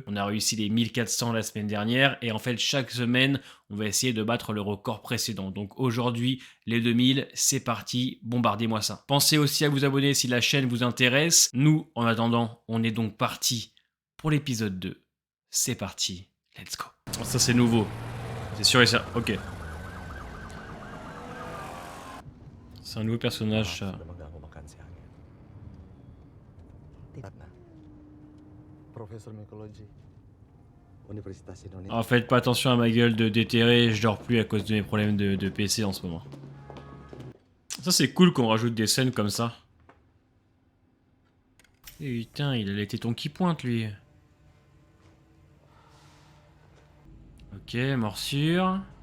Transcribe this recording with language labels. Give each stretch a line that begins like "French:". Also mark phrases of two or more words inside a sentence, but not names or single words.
French: On a réussi les 1400 la semaine dernière. Et en fait, chaque semaine, on va essayer de battre le record précédent. Donc aujourd'hui, les 2000, c'est parti. Bombardez-moi ça. Pensez aussi à vous abonner si la chaîne vous intéresse. Nous, en attendant, on est donc parti pour l'épisode 2. C'est parti.
English: Let's go.
French: Ça, c'est nouveau. C'est sûr et certain. Ok. C'est un nouveau personnage, ça.
Indonesian: Sudah mengganggu makan siangnya. Ratna, profesor mykologi, Universitas Indonesia.
French: En fait, pas attention à ma gueule de déterré, je dors plus à cause de mes problèmes de PC en ce moment. Ça c'est cool qu'on rajoute des scènes comme ça. Putain, il a été ton qui pointe lui. Ok, morsure.